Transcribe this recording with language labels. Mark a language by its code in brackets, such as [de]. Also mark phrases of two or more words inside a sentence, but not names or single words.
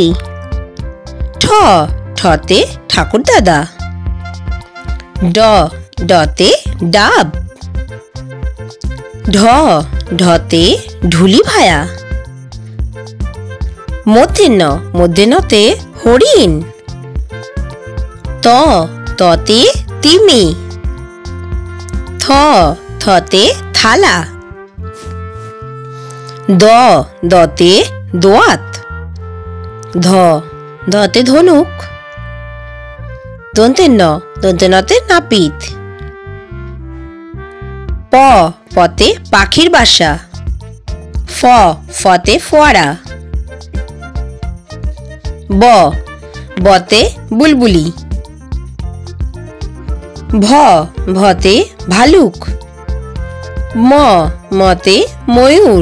[bn] ঠ ঠতে ঠাকুর দাদা। ড ডতে ডাব। ঢ ঢতে ঢুলি ভায়া। মূর্ধন্য মূর্ধন্যতে হরিণ। ত ততে তিমি। থ থতে থালা। দ দতে দোয়াত। ধ ধতে ধনুক। দন্তের দন্তেনতে নাপিত। প পতে পাখির বাসা। ফ ফতে ফোয়ারা। ব বতে বুলবুলি। ভ ভতে ভালুক। ম মতে ময়ূর।